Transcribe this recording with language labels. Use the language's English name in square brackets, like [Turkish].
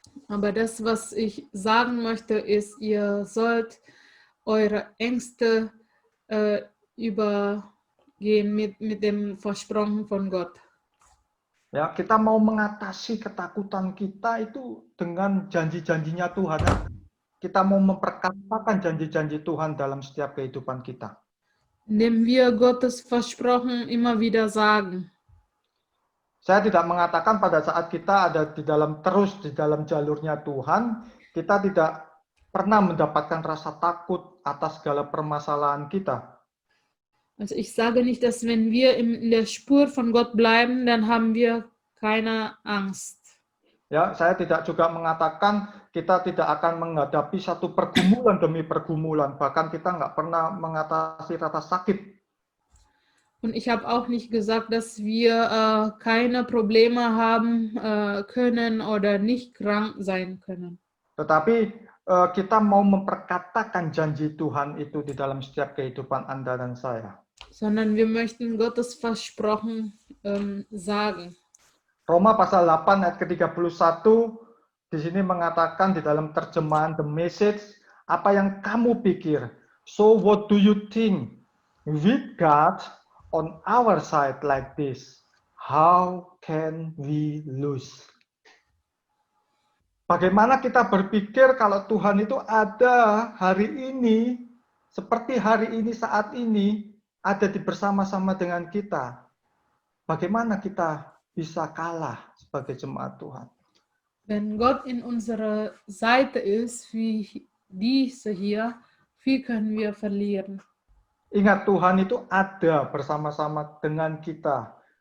[German] Aber das, was ich sagen möchte, ist, ihr sollt eure Ängste übergehen mit dem Versprechen von Gott. [Indonesian] Ya, kita mau mengatasi ketakutan kita itu dengan janji-janjinya Tuhan. Kita mau memperkatakan janji-janji Tuhan dalam setiap kehidupan kita. [German] Indem wir Gottes Versprechen immer wieder sagen. [Indonesian] Saya tidak mengatakan pada saat kita ada di dalam jalurnya Tuhan, kita tidak pernah mendapatkan rasa takut atas segala permasalahan kita. [German] Also ich sage nicht, dass wenn wir in der Spur von Gott bleiben, dann haben wir keine Angst. [Indonesian] Ya, saya tidak juga mengatakan kita tidak akan menghadapi satu pergumulan demi pergumulan, bahkan kita nggak pernah mengatasi rasa sakit. [German] Und ich habe auch nicht gesagt, dass wir keine Probleme haben können oder nicht krank sein können. [Indonesian] Tetapi kita mau memperkatakan janji Tuhan itu di dalam setiap kehidupan Anda dan saya. [German] Sondern wir möchten Gottes Versprochen sagen. [Indonesian] Roma pasal 8 ayat ke-31 di sini mengatakan di dalam terjemahan The Message, apa yang kamu pikir? [English] So what do you think? With God on our side like this, how can we lose? [Indonesian] Bagaimana kita berpikir kalau Tuhan itu ada hari ini, seperti hari ini saat ini, ada di bersama-sama dengan kita. Bagaimana kita bisa kalah sebagai jemaat Tuhan? [German] Wenn Gott in unserer Seite ist, wie diese hier, wie können wir verlieren? [Indonesian] Ingat, Tuhan itu ada bersama-sama dengan kita.